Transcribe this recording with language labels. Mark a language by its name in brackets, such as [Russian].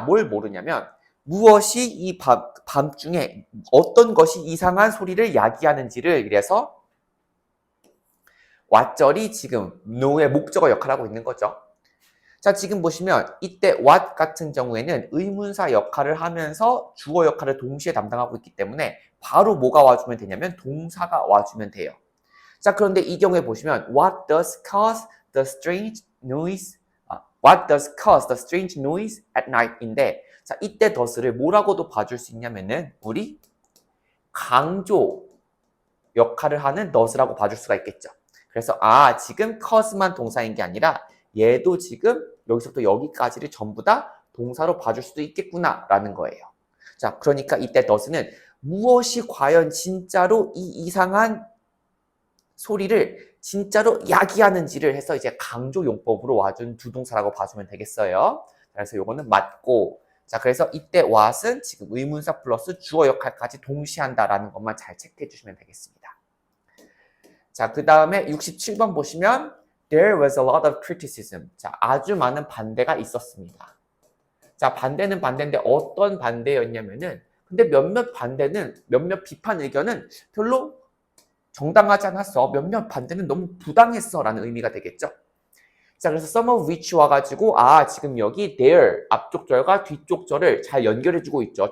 [Korean] 뭘 모르냐면 무엇이 이 밤중에 어떤 것이 이상한 소리를 야기하는지를 그래서 왓절이 지금 know의 목적어 역할을 하고 있는 거죠. 자, 지금 보시면 이때 what 같은 경우에는 의문사 역할을 하면서 주어 역할을 동시에 담당하고 있기 때문에 바로 뭐가 와주면 되냐면 동사가 와주면 돼요. 자, 그런데 이 경우에 보시면 [English] what does cause the strange noise? What does cause the strange noise at night [Korean] 인데 자, 이때 does를 뭐라고도 봐줄 수 있냐면은 우리 강조 역할을 하는 does라고 봐줄 수가 있겠죠. 그래서 지금 cause만 동사인 게 아니라 얘도 지금 여기서부터 여기까지를 전부 다 동사로 봐줄 수도 있겠구나 라는 거예요. 자, 그러니까 이때 does는 무엇이 과연 진짜로 이 이상한 소리를 진짜로 야기하는지를 해서 이제 강조 용법으로 와준 두 동사라고 봐주면 되겠어요. 그래서 요거는 맞고, 자, 그래서 이때 what은 지금 의문사 플러스 주어 역할까지 동시에 한다라는 것만 잘 체크해 주시면 되겠습니다. 자, 그 다음에 67번 보시면 [English] There was a lot of criticism. [Korean] 자, 아주 많은 반대가 있었습니다. 자, 반대는 반대인데 어떤 반대였냐면은 근데 몇몇 비판 의견은 별로 정당하지 않았어. 몇몇 반대는 너무 부당했어 라는 의미가 되겠죠. 자, 그래서 some of which 와가지고 지금 여기 there 앞쪽 절과 뒤쪽 절을 잘 연결해주고 있죠.